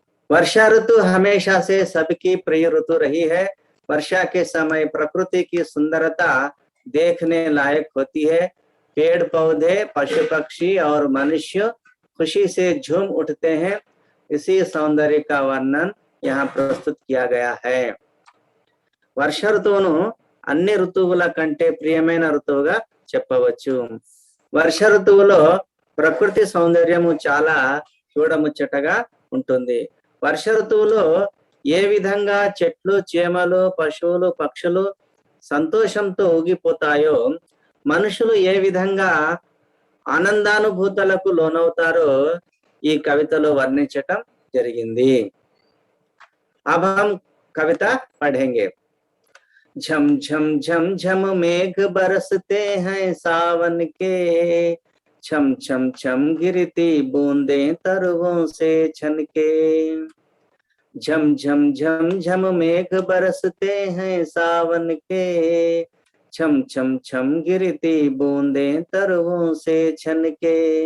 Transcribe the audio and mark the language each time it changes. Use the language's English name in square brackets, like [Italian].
[Hindi] वर्षा ऋतु हमेशा से सबकी प्रिय ऋतु रही है। वर्षा के समय प्रकृति की सुंदरता देखने लायक होती है। पेड़ पौधे, पशु पक्षी और मनुष्य खुशी से झूम उठते हैं। इसी सौंदर्य का वर्णन यहाँ प्रस्तुत किया गया है। [Telugu] వర్ష ఋతువును అన్ని ఋతువుల కంటే ప్రియమైన ఋతువుగా చెప్పవచ్చు. వర్ష ఋతువులో ప్రకృతి సౌందర్యము చాలా చూడముచ్చటగా ఉంటుంది. వర్ష ఋతువులో ఏ విధంగా చెట్లు, చేమలు, పశువులు, పక్షులు సంతోషంతో ఊగిపోతాయో, మనుషులు ఏ విధంగా ఆనందానుభూతులకు లోనవుతారో ఈ కవితలో వర్ణించటం జరిగింది. [Hindi] अब हम कविता पढ़ेंगे। झम झम झम झम मेघ बरसते हैं सावन के, छम छम छम गिरती बूंदें तरुओं से छनके। झम झम झम झम मेघ बरसते हैं सावन के, छम छम छम गिरती बूंदें तरुओं से छनके।